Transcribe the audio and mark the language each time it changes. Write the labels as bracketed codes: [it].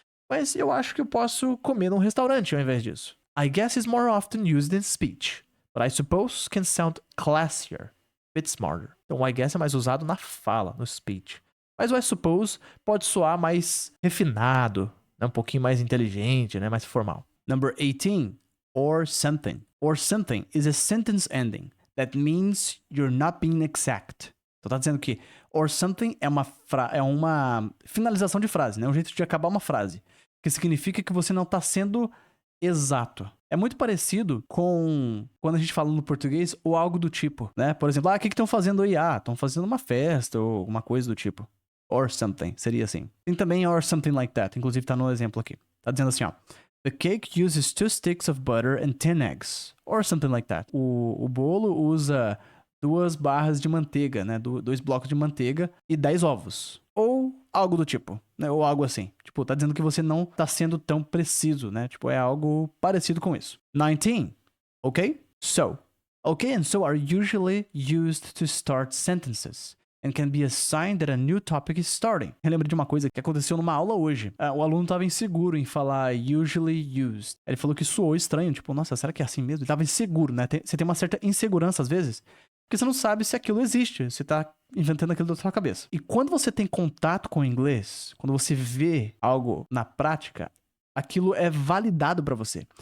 [pt] Mas eu acho que eu posso comer num restaurante ao invés disso. [en] I guess is more often used in speech, but I suppose can sound classier, a bit smarter. [pt] Então o I guess é mais usado na fala, no speech. Mas o I suppose pode soar mais refinado, né? Um pouquinho mais inteligente, né? Mais formal. [en] Number 18, or something. Or something is a sentence ending that means you're not being exact. [pt] Então tá dizendo que or something é uma finalização de frase, né? Um jeito de acabar uma frase. Que significa que você não está sendo exato. É muito parecido com quando a gente fala no português ou algo do tipo, né? Por exemplo, o que estão fazendo aí? Estão fazendo uma festa ou alguma coisa do tipo. Or something, seria assim. Tem também or something like that, inclusive tá no exemplo aqui. Tá dizendo assim, ó. [en] The cake uses 2 sticks of butter and 10 eggs. [pt] Or something like that. O bolo usa 2 barras de manteiga, né? 2 blocos de manteiga e 10 ovos. Ou algo do tipo, né? Ou algo assim. Tipo, tá dizendo que você não tá sendo tão preciso, né? Tipo, é algo parecido com isso. [en] 19. Okay? So. Okay and so are usually used to start sentences and can be a sign that a new topic is starting. [pt] Eu lembro de uma coisa que aconteceu numa aula hoje. O aluno tava inseguro em falar usually used. Ele falou que soou estranho, tipo, nossa, será que é assim mesmo? Ele tava inseguro, né? Você tem uma certa insegurança às vezes, porque você não sabe se aquilo existe. Você tá inventando aquilo da sua cabeça. E quando você tem contato com o inglês, quando você vê algo na prática, aquilo é validado pra você.